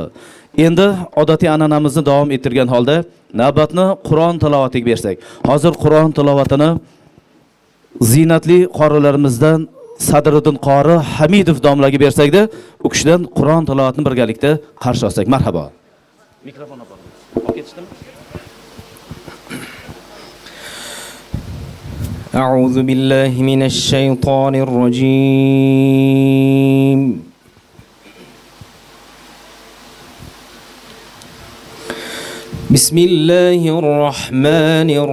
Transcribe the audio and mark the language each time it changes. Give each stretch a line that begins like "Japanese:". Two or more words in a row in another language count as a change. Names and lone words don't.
Uzbek: Endi odatiy an'anamizni davom ettirgan holda navbatni Qur'on tilovatiga bersak. Hozir Qur'on tilovatini zinatli qorilarimizdan Sadriddin qori Hamidov domlaga bersakda, u kishidan Qur'on tilovatini birgalikda qarshi olsak. Marhabo. Mikrofon olib ketishdimi?
Arabic: أعوذ بالله من الشيطان الرجيم بسم الله الرحمن